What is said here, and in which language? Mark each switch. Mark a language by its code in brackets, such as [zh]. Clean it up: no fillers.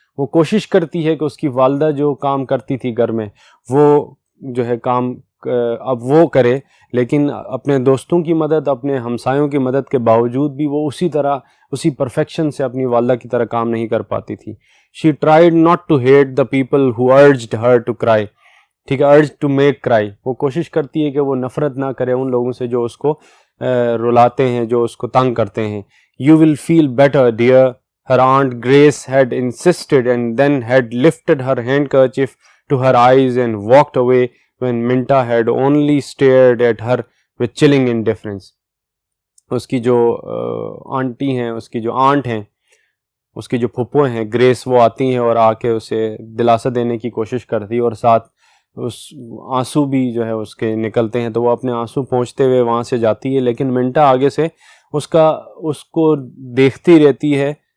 [ur] وہ کوشش کرتی ہے کہ اس کی والدہ جو کام کرتی تھی گھر میں وہ جو ہے کام اب وہ کرے، لیکن اپنے دوستوں کی مدد، اپنے ہمسایوں کی مدد کے باوجود بھی وہ اسی پرفیکشن سے اپنی والدہ کی طرح کام نہیں کر پاتی تھی. [en] She tried not to hate the people who urged her to cry. [ur] ٹھیک ہے، [en] Urge to make cry. [ur] وہ کوشش کرتی ہے کہ وہ نفرت نہ کرے ان لوگوں سے جو اس کو رلاتے ہیں، جو اس کو تنگ کرتے ہیں. [en] You will feel better dear. Her aunt Grace had insisted and then had lifted her handkerchief to her eyes and walked away when Minta had only stared at her with chilling indifference. [ur] اس کی جو aunty ہیں، اس کی جو aunt ہیں، اس کی جو پھپھو ہیں grease, وہ آتی ہیں اور آ کے اسے دلاسا دینے کی کوشش کرتی اور ساتھ اس آنسو بھی جو ہے اس کے نکلتے ہیں، تو وہ اپنے آنسو پہنچتے ہوئے وہاں سے جاتی ہے، لیکن منٹا آگے سے اس کو دیکھتی رہتی ہے،